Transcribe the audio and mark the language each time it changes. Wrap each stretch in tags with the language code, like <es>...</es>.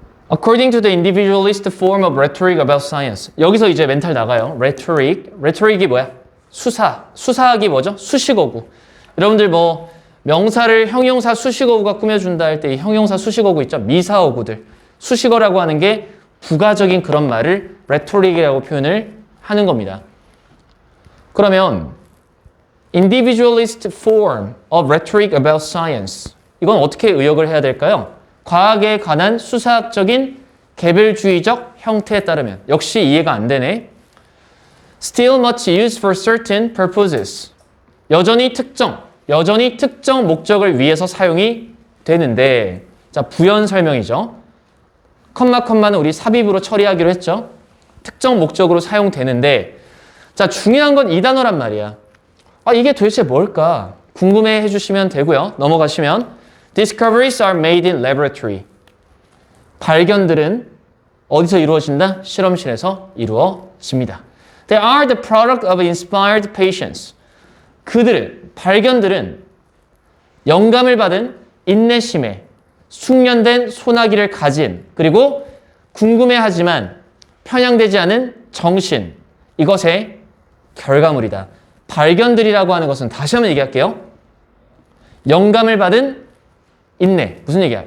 <en>According to the individualist form of rhetoric about science.</en> <ko>여기서 이제 멘탈 나가요. rhetoric. rhetoric이 뭐야? 수사. 수사학이 뭐죠? 수식어구. 여러분들 뭐 명사를 형용사 수식어구가 꾸며준다 할 때 이 형용사 수식어구 있죠? 미사어구들. 수식어라고 하는 게 부가적인 그런 말을 rhetoric이라고 표현을 하는 겁니다. 그러면</ko> <en>individualist form of rhetoric about science.</en> <ko>이건 어떻게 의역을 해야 될까요? 과학에 관한 수사학적인 개별주의적 형태에 따르면. 역시 이해가 안 되네.</ko> <en>Still much used for certain purposes.</en> <ko>여전히 특정 목적을 위해서 사용이 되는데, 자, 부연 설명이죠. 컴마는 우리 삽입으로 처리하기로 했죠. 특정 목적으로 사용되는데, 자, 중요한 건 이 단어란 말이야. 아, 이게 도대체 뭘까? 궁금해 해주시면 되고요. 넘어가시면</ko> <en>Discoveries are made in laboratory.</en> <ko>발견들은 어디서 이루어진다? 실험실에서 이루어집니다.</ko> <en>They are the product of inspired patience.</en> <ko>발견들은 영감을 받은 인내심에 숙련된 소나기를 가진, 그리고 궁금해하지만 편향되지 않은 정신, 이것의 결과물이다. 발견들이라고 하는 것은 다시 한번 얘기할게요. 영감을 받은 인내. 무슨 얘기야?</ko>